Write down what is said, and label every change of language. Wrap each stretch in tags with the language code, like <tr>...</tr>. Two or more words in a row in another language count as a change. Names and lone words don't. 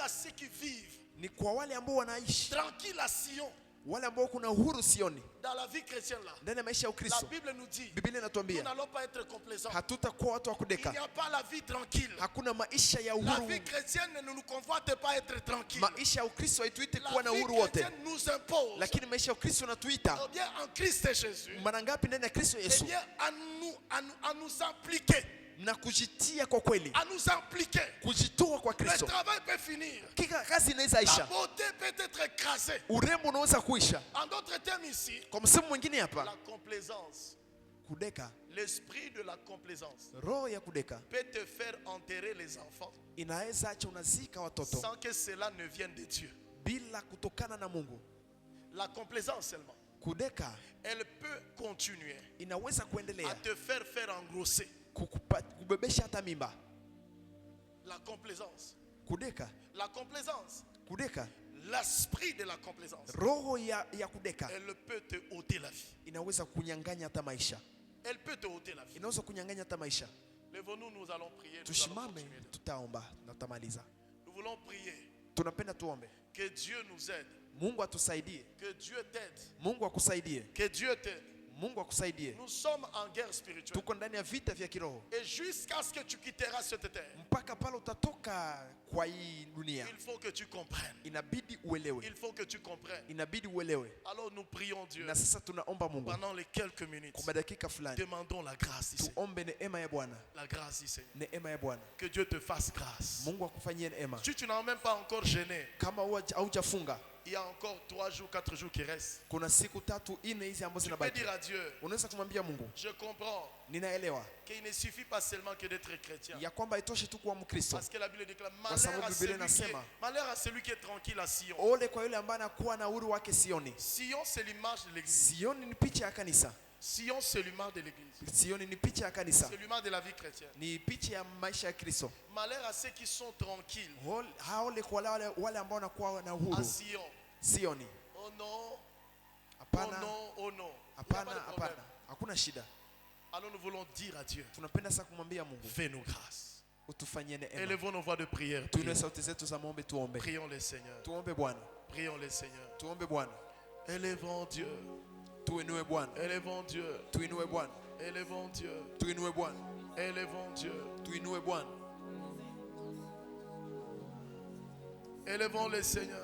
<fr>malheur à ceux qui vivent</fr> <sw>ni kwa wale ambao wanaishi</sw> <fr>tranquille à Sion,</fr> <sw>wale ambao kuna uhuru sioni</sw> <fr>Dans la vie chrétienne là,</fr> <sw>ndani ya maisha ya</sw> <fr>la</fr> <sw>Ukristo.</sw> <fr>Bible nous dit,</fr> <sw>Biblia</sw> <fr>nous</fr> <sw>inatuambia</sw> <fr>n'allons pas être complaisants.</fr> <sw>hatutakuwa watu wa</sw> <fr>Il</fr> <sw>kudeka.</sw> <fr>n'y a pas la vie tranquille.</fr> <sw>Hakuna maisha ya</sw> <fr>La</fr> <sw>uhuru.</sw> <fr>vie chrétienne ne nous convoite pas être tranquille.</fr> <sw>Maisha ya Ukristo haituiti</sw> <fr>La</fr> <sw>kuwa na</sw> <fr>vie</fr> <sw>uhuru wote,</sw> <fr>chrétienne nous impose,</fr> <sw>lakini maisha ya Ukristo yanatuita</sw> <fr>eh bien, en Christ Jésus,</fr> <sw>mara ngapi ndani ya Kristo</sw> <fr>eh</fr> <sw>Yesu,</sw> <fr>bien, à nous impliquer,</fr> <sw>na kujitia kwa kweli,</sw> <fr>à nous impliquer.</fr> <sw>kujitoa kwa</sw> <fr>Le</fr> <sw>Kristo.</sw> <fr>travail peut finir.</fr> <sw>Kika kazi inaweza</sw> <fr>La</fr> <sw>isha,</sw> <fr>beauté peut être écrasée.</fr> <sw>urembo unaweza kuisha.</sw> <fr>En d'autres termes ici,</fr> <sw>Kwa msemo mwingine hapa,</sw> <fr>la complaisance,</fr> <sw>kudeka,</sw> <fr>l'esprit de la complaisance</fr> <sw>roho ya kudeka</sw> <fr>peut te faire enterrer les enfants</fr> <sw>inaweza acha unazika watoto</sw> <fr>sans que cela ne vienne de Dieu.</fr> <sw>bila kutokana na Mungu.</sw> <fr>La complaisance seulement,</fr> <sw>Kudeka</sw> <fr>elle peut continuer</fr> <sw>inaweza</sw> <fr>à</fr> <sw>kuendelea</sw> <fr>te faire engrosser.</fr> <sw>kubebesha hata mimba.</sw> <fr>La complaisance,</fr> <sw>Kudeka,</sw> <fr>la complaisance,</fr> <sw>kudeka,</sw> <fr>l'esprit de la complaisance,</fr> <sw>roho ya kudeka</sw> <fr>elle peut te ôter la vie.</fr> <sw>inaweza kunyang'anya hata maisha,</sw> <fr>Elle peut te ôter la vie.</fr> <sw>inaweza kunyang'anya hata maisha.</sw> <fr>Lèvons-nous, nous allons prier. Nous allons</fr> <sw>Tushimame,</sw> <fr>continuer.</fr> <sw>tutaomba na tutamaliza.</sw> <fr>Nous voulons prier</fr> <sw>Tunapenda tuombe.</sw> <fr>que Dieu nous aide,</fr> <sw>Mungu atusaidie,</sw> <fr>que Dieu t'aide,</fr> <sw>Mungu akusaidie,</sw> <fr>que Dieu t'aide.</fr> <sw>Mungu akusaidie.</sw> <fr>Nous sommes en guerre spirituelle.</fr> <sw>Tuko ndani ya vita vya kiroho</sw> <fr>Et jusqu'à ce que tu quitteras cette terre,</fr> <sw>mpaka pale utatoka kwa hii dunia.</sw> <fr>il faut que tu comprennes.</fr> <sw>Inabidi uelewe,</sw> <fr>Il faut que tu comprennes.</fr> <sw>inabidi uelewe.</sw> <fr>Alors nous prions Dieu.</fr> <sw>Na sasa tunaomba Mungu</sw> <fr>Pendant les quelques minutes,</fr> <sw>kwa madakika fulani,</sw> <fr>demandons la grâce ici.</fr> <sw>tuombe neema ya Bwana,</sw> <fr>La grâce ici.</fr> <sw>neema ya Bwana.</sw> <fr>Que Dieu te fasse grâce.</fr> <sw>Mungu akufanyie neema.</sw> <fr>Si tu n'as même pas encore gêné,</fr> <sw>Kama haujafunga,</sw> <fr>il y a encore 3 jours, 4 jours qui restent.</fr> <sw>kuna siku 3 4 hizi ambazo</sw> <fr>Tu peux</fr> <sw>zinabaki.</sw> <fr>dire à Dieu,</fr> <sw>Unaweza kumwambia Mungu,</sw> <fr>je comprends</fr> <sw>ninaelewa</sw> <fr>qu'il ne suffit pas seulement que d'être chrétien.</fr> <sw>ya kwamba haitoshi tu kuwa Mkristo,</sw> <fr>Parce que la Bible déclare</fr> <sw>Kwa sababu Biblia inasema,</sw> <fr>malheur à celui qui est tranquille à Sion.</fr> <sw>ole kwa yule ambaye anakuwa na uhuru wake Sioni.</sw> <fr>Sion, c'est l'image de l'église.</fr> <sw>Sioni ni picha ya kanisa,</sw> <fr>Sion, c'est l'image de l'église.</fr> <sw>Sioni ni picha ya kanisa,</sw> <fr>C'est l'image de la vie chrétienne.</fr> <sw>ni picha ya maisha ya Kristo.</sw> <fr>Malheur à ceux qui sont tranquilles</fr> <sw>Haole kwa wale ambao wanakuwa na</sw> <fr>à</fr> <sw>uhuru</sw> <fr>Sion.</fr> <sw>Sioni.</sw> <fr>Oh non, oh</fr> <sw>Hapana,</sw> <fr>non, oh non. Il n'y a</fr> <sw>hapana,</sw> <fr>pas de problème.</fr> <sw>hapana, hakuna shida.</sw> <fr>Alors nous voulons dire à Dieu,</fr> <sw>Tunapenda sasa kumwambia Mungu,</sw> <fr>fais-nous grâce.</fr> <sw>utufanyie neema.</sw> <fr>Élevons nos voix de prière.</fr> <sw>Tuinue sauti zetu za maombi, tuombe.</sw> <fr>Prions le Seigneur.</fr> <sw>Tuombe Bwana,</sw> <fr>Prions le Seigneur.</fr> <sw>tuombe Bwana,</sw> <fr>Élevons Dieu.</fr> <sw>tuinue Bwana,</sw> <fr>Élevons Dieu.</fr> <sw>tuinue Bwana,</sw> <fr>Élevons Dieu.</fr> <sw>tuinue Bwana,</sw> <fr>Élevons Dieu.</fr> <sw>tuinue Bwana,</sw> <fr>Élevons le Seigneur.</fr>